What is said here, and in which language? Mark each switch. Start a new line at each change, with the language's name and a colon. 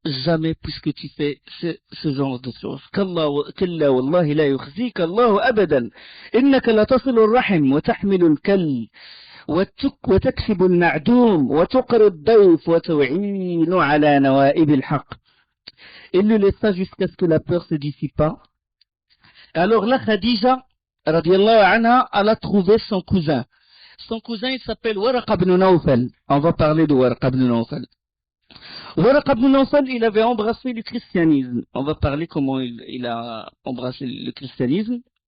French: jamais puisque tu fais ce genre de choses.
Arabic: كلا والله لا يخزيك الله أبدا إنك لتصل الرحم وتحمل الكل وتكسب المعدوم وتقر الضيف وتعين على نوائب الحق.
French: Il le laissa jusqu'à ce que la peur se dissipa. Alors là, Khadija, radiallahu anha, elle a trouvé son cousin. Son cousin, il s'appelle Waraqa ibn Nawfal. On va parler de Waraqa ibn Nawfal. Waraqa ibn Nawfal, il avait embrassé le christianisme. On va parler comment il a embrassé le christianisme.